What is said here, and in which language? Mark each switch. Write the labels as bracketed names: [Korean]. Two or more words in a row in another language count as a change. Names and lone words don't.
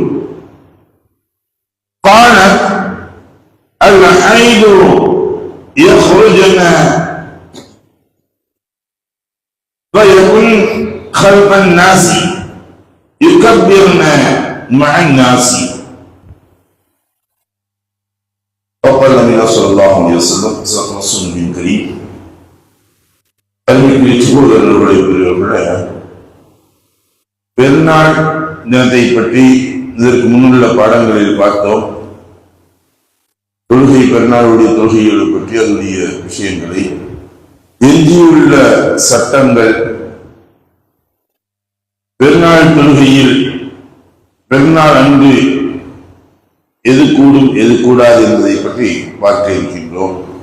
[Arabic] قالت: الحيض يخرجن فيكن خلف الناس يكبرن مع الناس. وقال النبي صلى الله عليه وسلم: صدق رسول كريم. [Tamil] பெருநாள் தினத்தை பற்றி இதற்கு முன்னுள்ள பாடங்களில் பார்த்தோம். தொழுகை, பெருநாளுடைய தொழுகைகளை பற்றி அதனுடைய விஷயங்களை, எஞ்சியுள்ள சட்டங்கள், பெருநாள் தொழுகையில் பெருநாள் அன்று எது கூடும் எது கூடாது என்பதை பற்றி பார்க்க இருக்கின்றோம்.